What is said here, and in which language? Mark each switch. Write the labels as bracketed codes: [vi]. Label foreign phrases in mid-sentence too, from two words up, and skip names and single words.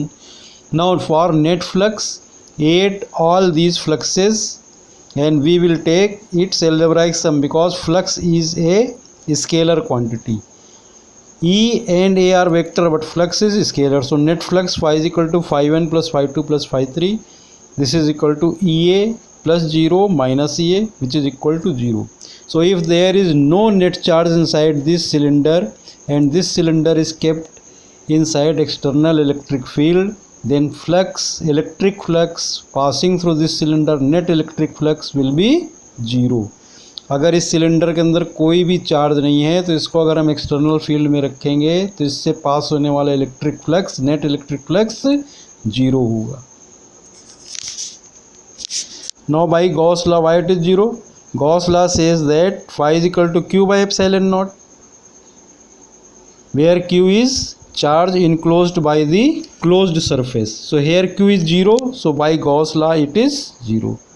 [en] Now for net flux, add all these fluxes and we will take its algebraic sum, because flux is a scalar quantity. E and A are vector but flux is scalar. So net flux phi is equal to phi 1 plus phi 2 plus phi 3. This is equal to EA plus 0 minus EA, which is equal to 0. So if there is no net charge inside this cylinder and this cylinder is kept inside external electric field, then electric flux passing through this cylinder, net electric flux will be 0. [hi] अगर इस सिलेंडर के अंदर कोई भी चार्ज नहीं है तो इसको अगर हम [en] external field [hi] में रखेंगे तो इससे पास होने वाला [en] electric flux, net electric flux [hi] 0 होगा. [en] Now by Gauss law, why it is 0? Gauss law says that phi is equal to Q by epsilon naught, where Q is charge enclosed by the closed surface. So here Q is 0, so by Gauss law it is 0.